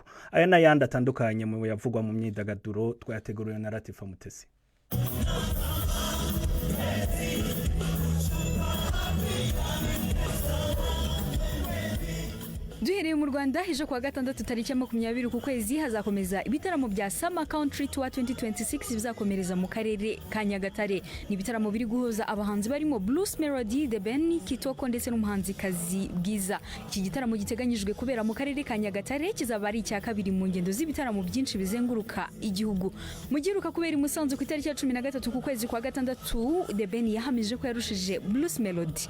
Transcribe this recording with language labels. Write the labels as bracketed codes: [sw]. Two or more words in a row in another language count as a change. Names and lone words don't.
[rw] Aya n'ayandi atandukanye mu yavugwa mu myidagaduro twayateguriwe na Latifa Mutesi. Duhereye mu Rwanda ejo kwa gatandatu tariki 20 ku kwezi hazakomeza ibitaramo bya Summer Country Tour 2026 bizakomereza mu karere ka Nyagatare. Ni ibitaramo biri guhuza abahanzi barimo Bruce Melody, The Ben, Kitoko ndetse n'umuhanzi kazi Bwiza. Iki gitaramo giteganyijwe kubera mu karere ka Nyagatare kizaba ari icya kabiri mu ngendo z'ibitaramo byinshi bizenguruka igihugu. Mugiruka kubera i Musanze ku itariki ya 13 ku kwezi kwa gatandatu, The Ben yahamije ko yarushije Bruce Melody.